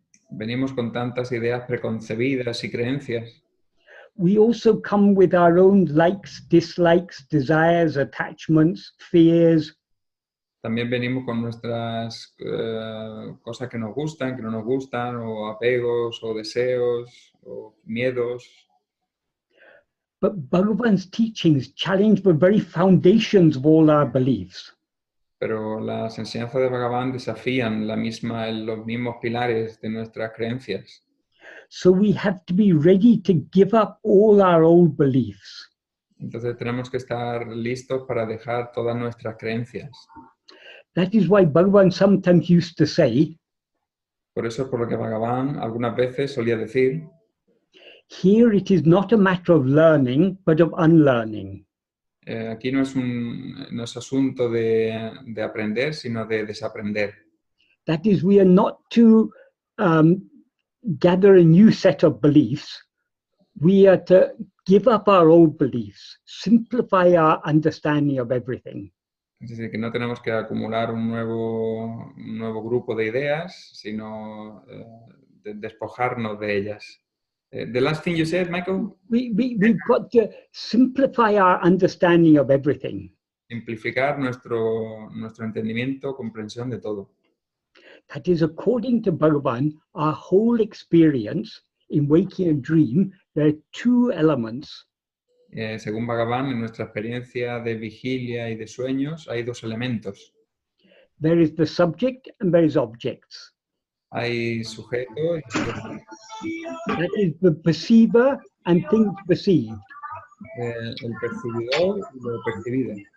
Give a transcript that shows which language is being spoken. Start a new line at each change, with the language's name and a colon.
Spanish: Venimos con tantas ideas preconcebidas y creencias.
English: We also come with our own likes, dislikes, desires, attachments, fears.
Spanish: También venimos con nuestras cosas que nos gustan, que no nos gustan, o apegos, o deseos, o miedos.
English: But Bhagavan's teachings challenge the very foundations of all our beliefs.
Spanish: Pero las enseñanzas de Bhagavan desafían los mismos pilares de nuestras creencias.
English: So we have to be ready to give up all our old beliefs.
Spanish: Entonces tenemos que estar listos para dejar todas nuestras creencias.
English: That is why Bhagavan sometimes used to say,
Spanish: Por eso es por lo que Bhagavan algunas veces solía decir,
English: here it is not a matter of learning, but of unlearning.
Spanish: aquí no es asunto de aprender, sino de desaprender.
English: That is, we are not to gather a new set of beliefs. We are to give up our old beliefs, simplify our understanding of everything.
Spanish: Es decir, que no tenemos que acumular un nuevo grupo de ideas, sino despojarnos de ellas.
English: The last thing you said, Michael? We've got to simplify our understanding of everything.
Spanish: Simplificar nuestro entendimiento, comprensión de todo.
English: That is, according to Bhagavan, our whole experience in waking and dream, there are two elements.
Spanish: Según Bhagavan, en nuestra experiencia de vigilia y de sueños hay dos elementos.
English: There is the subject and there is objects.
Spanish: Hay sujeto y objeto.
English: That is the perceiver and things perceived.
Spanish: El percibidor y lo percibido.